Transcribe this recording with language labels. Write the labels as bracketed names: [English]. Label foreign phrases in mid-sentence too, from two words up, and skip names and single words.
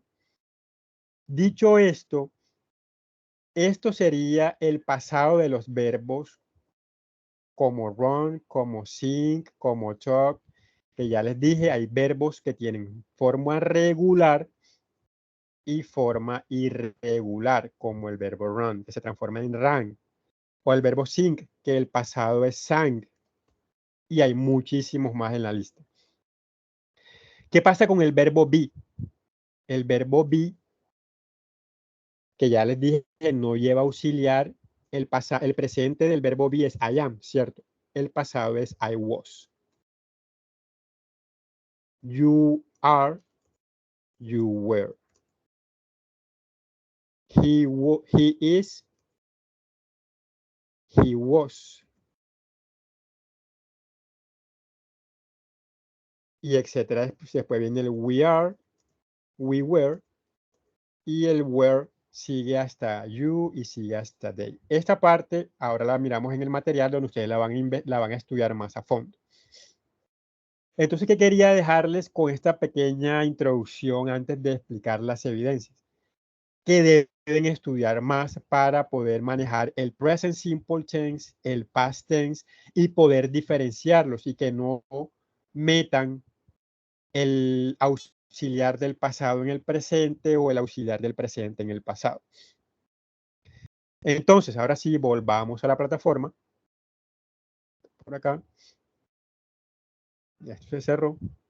[Spanish] Dicho esto, esto sería el pasado de los verbos como run, como sing, como talk, que ya les dije, hay verbos que tienen forma regular y forma irregular, como el verbo run, que se transforma en ran, o el verbo sing, que el pasado es sang, y hay muchísimos más en la lista. ¿Qué pasa con el verbo be? El verbo be, que ya les dije, no lleva auxiliar, el presente del verbo be es [English] I am, [Spanish] ¿cierto? El pasado es [English] I was. You are, you were. He is, he was. [Spanish] Y etcétera. Después viene el [English] we are, we were. [Spanish] Y el were sigue hasta you y sigue hasta they. Esta parte ahora la miramos en el material donde ustedes la van a estudiar más a fondo. Entonces, ¿qué quería dejarles con esta pequeña introducción antes de explicar las evidencias? Que deben estudiar más para poder manejar el [English] present simple tense, [Spanish] el [English] past tense [Spanish] y poder diferenciarlos y que no metan el auxiliar del pasado en el presente o el auxiliar del presente en el pasado. Entonces, ahora sí, volvamos a la plataforma. Por acá. Ya esto se cerró.